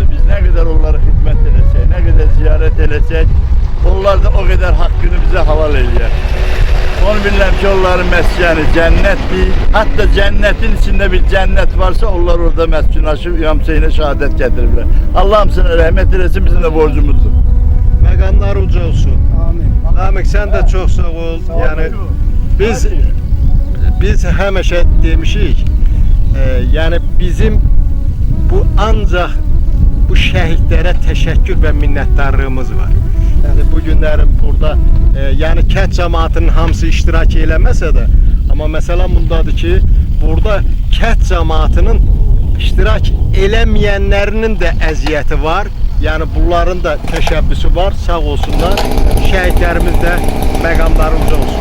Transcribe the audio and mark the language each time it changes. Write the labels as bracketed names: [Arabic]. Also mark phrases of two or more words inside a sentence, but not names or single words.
[Azerbaijani] Biz nə qədər onlara xidmət eləsək, nə qədər ziyarət eləsək, onlar da o qədər haqqını bizə halal eləyər. Onu bilirəm ki, onların məskəni cənnətdir. Hatta cənnetin içində bir cənnət varsa, onlar orada məskunlaşıb yamsayına şəhadət gətiriblər. Allah hamısına rəhmət eləsin, bizim də borcumuzdur. Məqamlar uca olsun. Amin. [Turkish] Namık sen de çok sağ ol. [Azerbaijani] Yani biz həmişə demişik, yani bizim bu ancak bu şehitlərə təşəkkür və minnətdarlığımız var. Yani bu günlerin burada yani kənd cəmaatının hamısı iştirak eləməsə də, amma məsələ bundadır ki, burada kənd cəmaatının iştirak eləməyənlərinin də əziyyəti var. Yani bunların da təşəbbüsü var. Sağ olsunlar. Şəhidlərimiz də məqamları uca olsun.